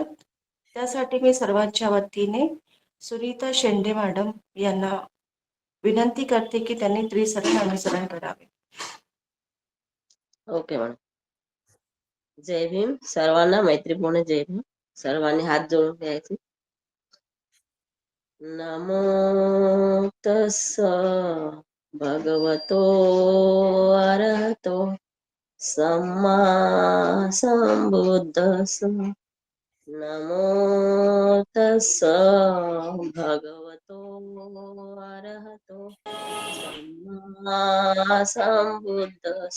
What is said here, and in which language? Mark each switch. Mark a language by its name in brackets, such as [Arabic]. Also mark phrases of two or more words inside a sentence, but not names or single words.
[Marathi] त्यासाठी मी सर्वांच्या वतीने सुनीता शेंडे मॅडम यांना विनंती करते की त्यांनी त्रिसत्य अनुसरण करावे. ओके मॅडम. जय भीम. सर्वांना मैत्रीपूर्ण जय भीम. सर्वांनी हात जोडून द्यायचे. [Pali] नमो तस्स भगवतो अरहतो सम्मा संबुद्धस्स. नमो तस्स भगवतो अरहतो सम्मा संबुद्धस्स.